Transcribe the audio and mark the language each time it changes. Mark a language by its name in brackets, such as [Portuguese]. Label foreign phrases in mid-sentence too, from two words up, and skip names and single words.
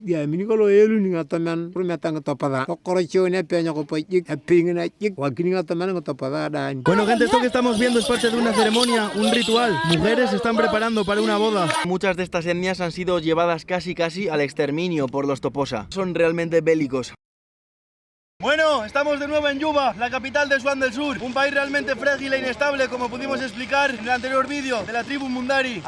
[Toposa] Ya minigolo elu ni ngataman prumeta ngatapada. Kokorochone peña ko payik apingna yik wakini ngataman ngatapada dan. [Spanish] Bueno, gente, esto que estamos viendo es parte de una ceremonia, un ritual. Mujeres se están preparando para una boda. Muchas de estas etnias han sido llevadas casi al exterminio por los Toposa. Son realmente bélicos. Bueno, estamos de nuevo en Yuba, la capital de Sudán del Sur. Un país realmente frágil e inestable, como pudimos explicar en el anterior vídeo de la tribu Mundari.